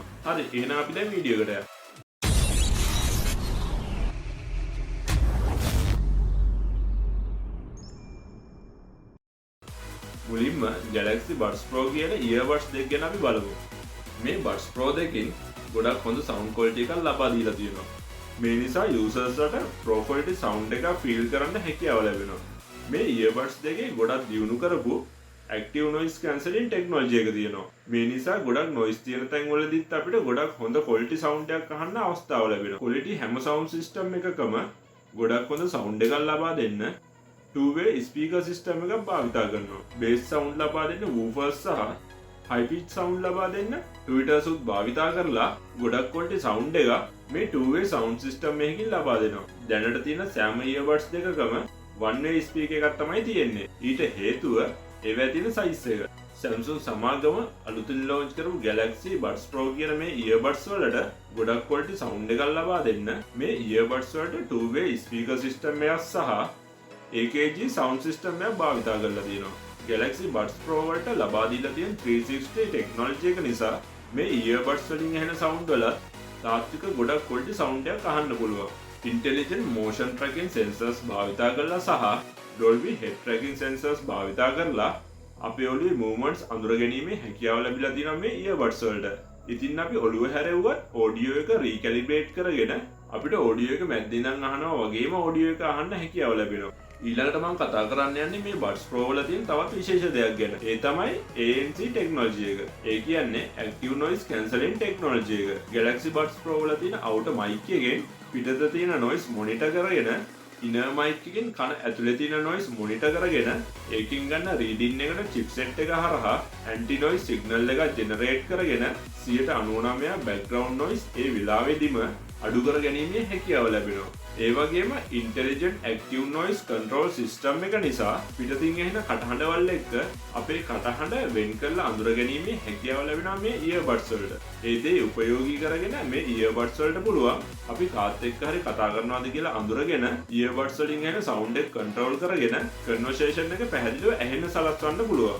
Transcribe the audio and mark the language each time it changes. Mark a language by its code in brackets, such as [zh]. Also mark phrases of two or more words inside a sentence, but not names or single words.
[si] හරි එහෙනම් අපි දැන් වීඩියෝ එකට යමු. මුලින්ම Galaxy Buds Pro කියන earbuds දෙක ගැන අපි බලමු. මේ Buds Pro දෙකෙන් ගොඩක් හොඳ [en] sound quality [si] එකක් ලබා දීලා තියෙනවා. මේ නිසා usersලට [en] pro quality sound [si] එක feel කරන්න හැකියාව ලැබෙනවා. මේ earbuds දෙකේ ගොඩක් දියුණු කරපු [en] active noise cancelling technology [si] එක තියෙනවා. මේ නිසා ගොඩක් noise තියෙන තැන් වලදීත් අපිට ගොඩක් හොඳ [en] quality sound [si] එකක් අහන්න අවස්ථාව ලැබෙනවා. quality හැම [en] sound system [si] එකකම ගොඩක් හොඳ sound එකක් ලබා දෙන්න [en] two-way speaker system [si] එකක් භාවිතා කරනවා. [en] bass sound [si] ලබා දෙන්න woofers සහ [en] high pitch sound [si] ලබා දෙන්න tweeters උත් භාවිතා කරලා ගොඩක් [en] quality sound [si] එක මේ [en] two-way sound system [si] එකකින් ලබා දෙනවා. දැනට තියෙන සෑම earbuds දෙකකම [en] one-way speaker [si] එකක් තමයි තියෙන්නේ. ඊට හේතුව ඒවැ තියෙන size එක. Samsung සමාගම අලුතින් launch කරපු Galaxy Buds Pro කියන මේ earbuds වලට ගොඩක් [en] quality sound [si] එකක් ලබා දෙන්න මේ earbuds වලට [en] two-way speaker system [si] එකක් සහ AKG [en] sound system [si] එකක් භාවිතා කරලා තියෙනවා. Galaxy Buds Pro වලට ලබා දීලා තියෙන 360 technology එක නිසා මේ earbuds වලින් ඇහෙන sound වල තාත්වික ගොඩක් [en] quality sound [si] එකක් අහන්න පුළුවන්. [en] Intelligent motion tracking sensors [si] භාවිතා කරලා සහ Dolby [en] head tracking sensors [si] භාවිතා කරලා අපේ ඔළුවේ movements අඳුර ගැනීමේ හැකියාව ලැබිලා තියෙනවා මේ earbuds වලට. ඉතින් අපි ඔළුව හැරෙව්වත් audio එක recalibrate කරගෙන අපිට audio එක මැද්දෙන් අහනවා වගේම audio එක අහන්න හැකියාව ලැබෙනවා. ඊළඟට මම කතා කරන්න යන්නේ මේ Buds Pro වල තියෙන තවත් විශේෂ දෙයක් ගැන. ඒ තමයි [en] ANC technology [si] එක. ඒ කියන්නේ [en] active noise cancelling technology [si] එක. Galaxy Buds Pro වල තියෙන [en] outer mic [si] එකෙන් පිටත තියෙන [en] noise monitor [si] කරගෙන [en] inner mic [si] එකෙන් කන ඇතුලේ තියෙන [en] noise monitor [si] කරගෙන ඒකින් ගන්න reading එකට chipset එක හරහා [en] anti noise signal [si] එක generate කරගෙන 99% [en] background noise [si] ඒ වෙලාවෙදිම අඩු කර ගැනීමේ හැකියාව ලැබෙනවා. ඒ වගේම [en] intelligent active noise control system [si] එක නිසා පිටතින් ඇහෙන කටහඬවල් එක්ක අපේ කටහඬ වෙන් කරලා අඳුර ගැනීමේ හැකියාව ලැබෙනවා මේ earbuds වලට. ඒ දේ උපයෝගී කරගෙන මේ earbuds වලට පුළුවන් අපි කාත් එක්ක හරි කතා කරනවාද කියලා අඳුරගෙන earbuds වලින් ඇහෙන sound එක control කරගෙන conversation එක පැහැදිලිව ඇහෙන්න සලස්වන්න පුළුවන්.